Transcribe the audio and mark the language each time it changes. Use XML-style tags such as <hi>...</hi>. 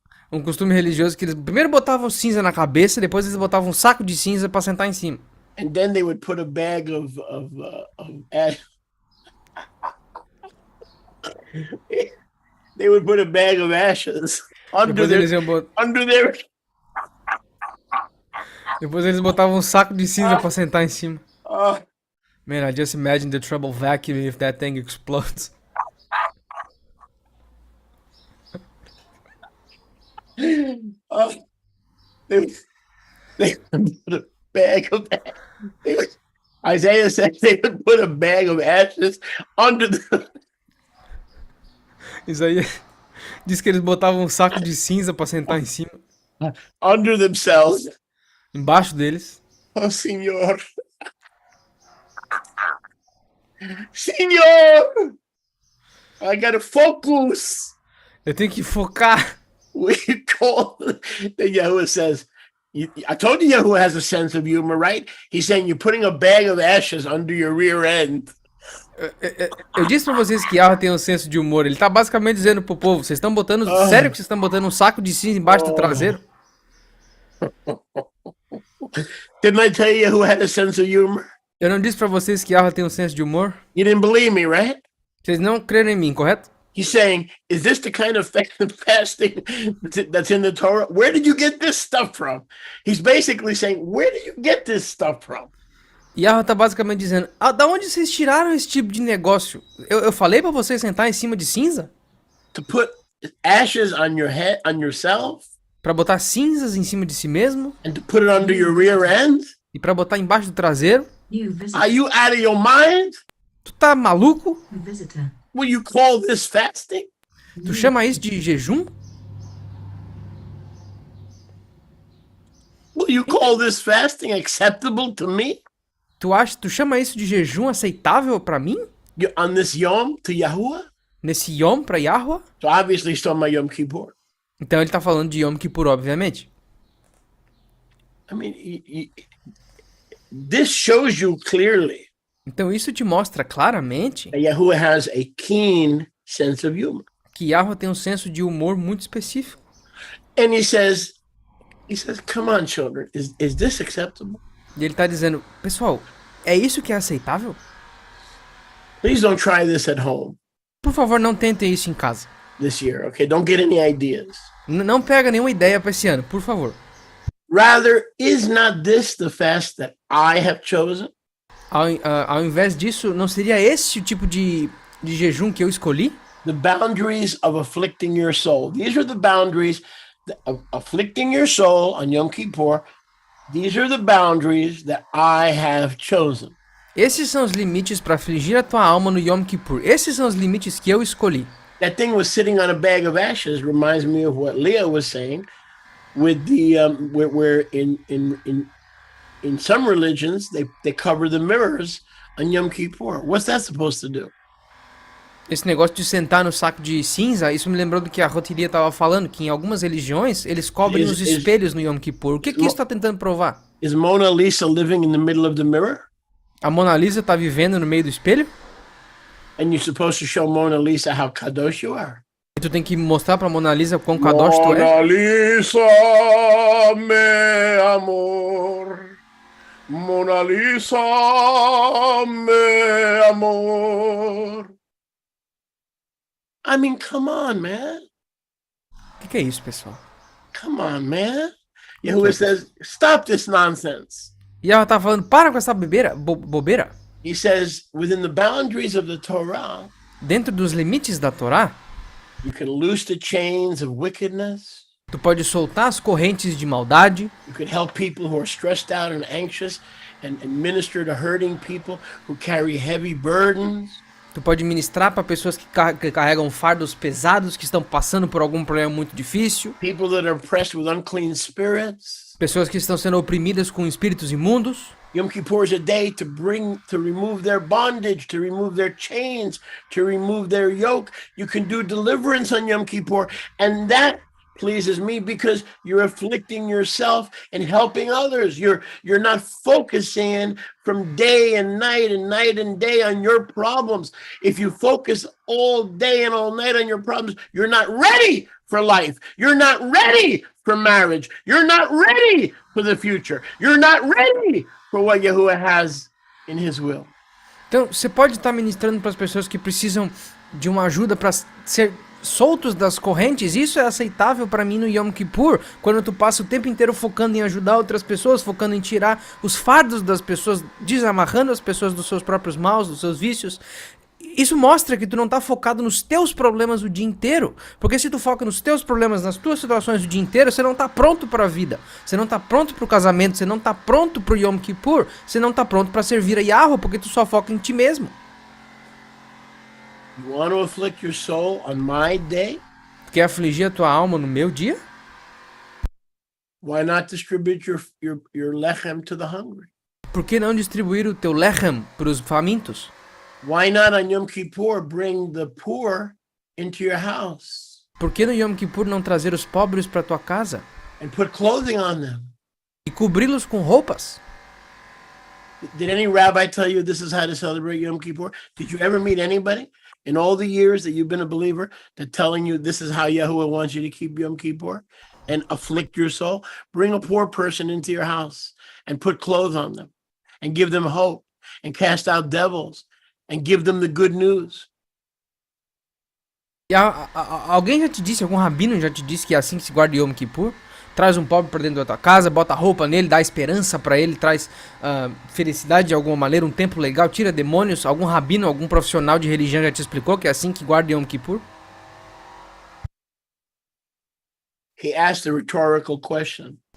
<pt>Um costume religioso que eles primeiro botavam cinza na cabeça, depois eles botavam um saco de cinza pra sentar em cima.</pt> <en>And then they would put a bag of ash. They would put a bag of ashes under their.</en> <pt>Depois eles botavam um saco de cinza pra sentar em cima. Oh,</pt> <en>Man, I just imagine the trouble vacuuming if that thing explodes. oh. They would put a bag of. Isaiah said they would put a bag of ashes under the.</en> <pt>Isso aí diz que eles botavam um saco de cinza pra sentar em cima,</pt> <en>Under themselves.</en> <pt>embaixo deles.</pt> <es>Oh, Senor.</es> <en>Senor! I gotta focus.</en> <pt>Eu tenho que focar.</pt> <en>We call the Yahuwah says, I told you Yahuwah has a sense of humor, right? He's saying you're putting a bag of ashes under your rear end.</en> <pt>Eu disse pra vocês que Yahweh tem um senso de humor. Ele tá basicamente dizendo pro povo, vocês estão botando, sério que vocês estão botando um saco de cinza embaixo do traseiro?</pt> <en>Didn't I tell you Yahuwah had a sense of humor?</en> <pt>Eu não disse pra vocês que Yahweh tem um senso de humor?</pt> <en>You didn't believe me, right?</en> <pt>Vocês não creram em mim, correto?</pt> <en>He's saying, is this the kind of fasting that's in the Torah? Where did you get this stuff from? He's basically saying, where did you get this stuff from?</en> <pt>Yahweh tá basicamente dizendo, da onde vocês tiraram esse tipo de negócio? Eu falei pra vocês sentar em cima de cinza?</pt> <en>To put ashes on your head, on yourself?</en> <pt>Pra botar cinzas em cima de si mesmo?</pt> <en>And to put it under your rear end?</en> <pt>E pra botar embaixo do traseiro?</pt> <en>Are you out of your mind?</en> <pt>Tu tá maluco?</pt> <en>Will you call this fasting?</en> <pt>Tu chama isso de jejum?</pt> <en>Will you call this fasting acceptable to me?</en> <pt>Tu chama isso de jejum aceitável pra mim?</pt> <en>On this Yom to Yahuwah?</en> <pt>Nesse Yom pra Yahweh?</pt> <en>So obviously he's talking about Yom Kippur.</en> <pt>Então ele tá falando de Yom Kippur, obviamente.</pt> <en>I mean, this shows you clearly</en> <pt>Então isso te mostra claramente</pt> <en>that Yahuwah has a keen sense of humor.</en> <pt>que Yahweh tem um senso de humor muito específico.</pt> <en>And he says, He says, come on, children, is this acceptable?</en> <pt>E ele tá dizendo, pessoal, é isso que é aceitável?</pt> <en>Please don't try this at home</en> <pt>Por favor, não tentem isso em casa.</pt> <en>this year, okay? Don't get any ideas.</en> <pt>Não pega nenhuma ideia pra esse ano, por favor.</pt> <en>Rather, is not this the fast that I have chosen?</en> <pt>Ao invés disso, não seria esse o tipo de jejum que eu escolhi?</pt> <en>The boundaries of afflicting your soul. These are the boundaries of afflicting your soul on Yom Kippur. These are the boundaries that I have chosen.</en> <pt>Esses são os limites para afligir a tua alma no Yom Kippur. Esses são os limites que eu escolhi.</pt> <en>That thing was sitting on a bag of ashes reminds me of what Leah was saying with the where in some religions they cover the mirrors on Yom Kippur. What's that supposed to do?</en> <pt>Esse negócio de sentar no saco de cinza, isso me lembrou do que a Rotiria estava falando, que em algumas religiões eles cobrem os espelhos no Yom Kippur. O que isso está tentando provar?</pt> <en>Is Mona Lisa living in the middle of the mirror?</en> <pt>A Mona Lisa está vivendo no meio do espelho?</pt> <en>And you're supposed to show Mona Lisa how kadosh you are.</en> <pt>E tu tem que mostrar pra Mona Lisa quão kadosh tu é? Mona Lisa, meu amor. Mona Lisa, meu amor.</pt> <en>I mean, come on, man.</en> <pt>O que é isso, pessoal?</pt> <en>Come on, man. Yahuwah says, stop this nonsense.</en> <pt>E ela tá falando, para com essa bobeira.</pt> <en>He says, within the boundaries of the Torah,</en> <pt>Dentro dos limites da Torá,</pt> <en>you can loose the chains of wickedness.</en> <pt>tu pode soltar as correntes de maldade.</pt> <en>You can help people who are stressed out and anxious and minister to hurting people who carry heavy burdens. Tu pode ministrar para pessoas que carregam fardos pesados, que estão passando por algum problema muito difícil. People that are oppressed with unclean spirits. Pessoas que estão sendo oprimidas com espíritos imundos. Yom Kippur is a day to remove their bondage, to remove their chains, to remove their yoke. You can do deliverance on Yom Kippur, and that pleases me because you're afflicting yourself and helping others. You're not focusing from day and night and day on your problems. If you focus all day and all night on your problems, you're not ready for life. You're not ready for marriage. You're not ready for the future. You're not ready for what Yahuwah has in his will.</en> <pt>Então, você pode estar ministrando para as pessoas que precisam de uma ajuda para ser soltos das correntes. Isso é aceitável para mim no Yom Kippur, quando tu passa o tempo inteiro focando em ajudar outras pessoas, focando em tirar os fardos das pessoas, desamarrando as pessoas dos seus próprios maus, dos seus vícios. Isso mostra que tu não tá focado nos teus problemas o dia inteiro. Porque se tu foca nos teus problemas, nas tuas situações o dia inteiro, você não tá pronto para a vida. Você não tá pronto para o casamento, você não tá pronto pro Yom Kippur, você não tá pronto para servir a Yahweh, porque tu só foca em ti mesmo.</pt> <en>You want to afflict your soul on my day?</en> <pt>Tu quer afligir a tua alma no meu dia?</pt> <en>Why not distribute your lechem to the hungry?</en> <pt>Por que não distribuir o teu lechem para os famintos?</pt> <en>Why not on Yom Kippur bring the poor into your house?</en> <pt>Por que no Yom Kippur não trazer os pobres para tua casa?</pt> <en>And put clothing on them?</en> <pt>E cobri-los com roupas?</pt> <en>Did any rabbi tell you this is how to celebrate Yom Kippur? Did you ever meet anybody in all the years that you've been a believer that telling you this is how Yahuwah wants you to keep Yom Kippur and afflict your soul? Bring a poor person into your house and put clothes on them and give them hope and cast out devils and give them the good news.</en> <pt>E alguém já te disse, algum rabino já te disse que é assim que se guarda Yom Kippur? Traz um pobre para dentro da tua casa, bota roupa nele, dá esperança para ele, traz felicidade de alguma maneira, um tempo legal, tira demônios. Algum rabino, algum profissional de religião já te explicou que é assim que guarda Yom Kippur?</pt> <en>He asked a rhetorical question.</en>